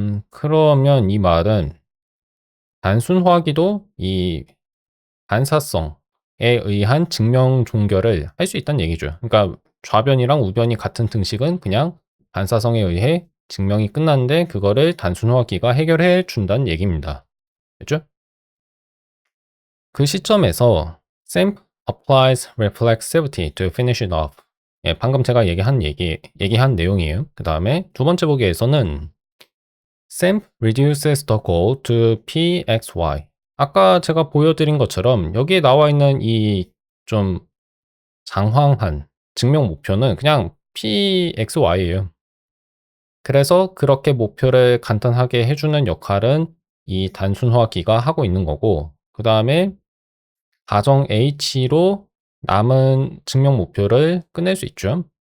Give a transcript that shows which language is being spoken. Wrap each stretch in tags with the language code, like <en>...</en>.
<ko>그러면 이 말은 단순화기도 이 반사성에 의한 증명 종결을 할 수 있다는 얘기죠. 그러니까 좌변이랑 우변이 같은 등식은 그냥 반사성에 의해 증명이 끝났는데 그거를 단순화기가 해결해 준다는 얘기입니다. 됐죠? 그 시점에서</ko> <en>SAMP applies reflexivity to finish it off.</en> <ko>예, 방금 제가 얘기한 내용이에요. 그 다음에 두 번째 보기에서는</ko> <en>SAMP reduces the goal to pxy.</en> <ko>아까 제가 보여드린 것처럼 여기에 나와 있는 이 좀 장황한 증명 목표는 그냥 pxy예요. 그래서 그렇게 목표를 간단하게 해주는 역할은 이 단순화기가 하고 있는 거고, 그 다음에 가정 H로 남은 증명 목표를 끝낼 수 있죠.</ko>